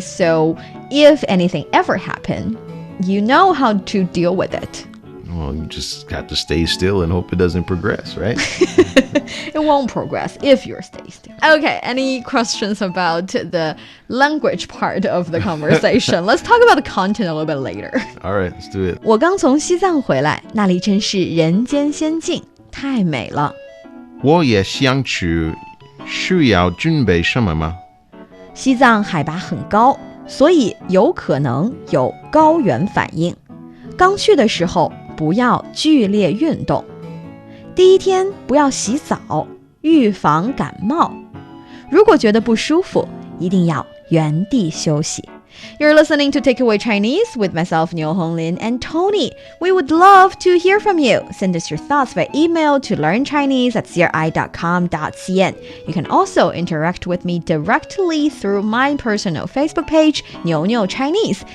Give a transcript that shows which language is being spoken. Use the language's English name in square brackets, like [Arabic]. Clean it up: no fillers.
[English] So if anything ever happened, you know how to deal with it. Well, you just got to stay still and hope it doesn't progress, right? It won't progress if you're stay still. Okay, any questions about the language part of the conversation? Let's talk about the content a little bit later. All right, let's do it. [Chinese] 我刚从西藏回来，那里真是人间仙境，太美了。我也想去，需要准备什么吗？西藏海拔很高，所以有可能有高原反应。刚去的时候不要剧烈运动。第一天不要洗澡，预防感冒。如果觉得不舒服，一定要原地休息。 [English] You're listening to Takeaway Chinese with myself, Niu Honglin, and Tony. We would love to hear from you. Send us your thoughts by email to learnchinese@cri.com.cn. You can also interact with me directly through my personal Facebook page, Niu Niu Chinese.